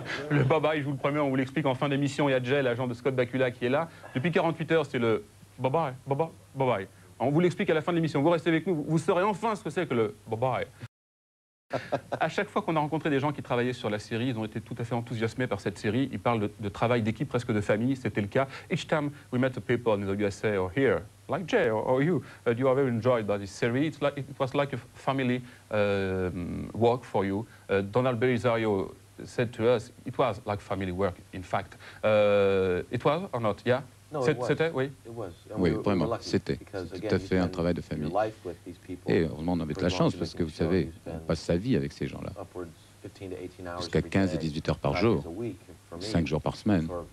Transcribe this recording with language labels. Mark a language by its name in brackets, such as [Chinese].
[French] Le bye-bye, je vous le promets, on vous l'explique en fin d'émission. Il y a Jay, l'agent de Scott Bakula, qui est là. Depuis 48 heures, c'est le bye-bye, bye-bye, bye-bye. On vous l'explique à la fin de l'émission. Vous restez avec nous, vous saurez enfin ce que c'est que le bye-bye. À chaque fois qu'on a rencontré des gens qui travaillaient sur la série, ils ont été tout à fait enthousiasmés par cette série. Ils parlent de travail d'équipe, presque de famille. C'était le cas. [English] Each time we met the people in the USA or here, like Jay or you, you are very enjoyed by this series. It was like a family work for you. Donald Belisario said to us, it was like family work, in fact. It was or not? Yeah? [French] C'était, oui. Oui, vraiment, c'était tout à fait un travail de famille. Et heureusement, on avait de la chance, parce que vous savez, on passe sa vie avec ces gens-là. Jusqu'à 15 et 18 heures par jour, 5 jours par semaine.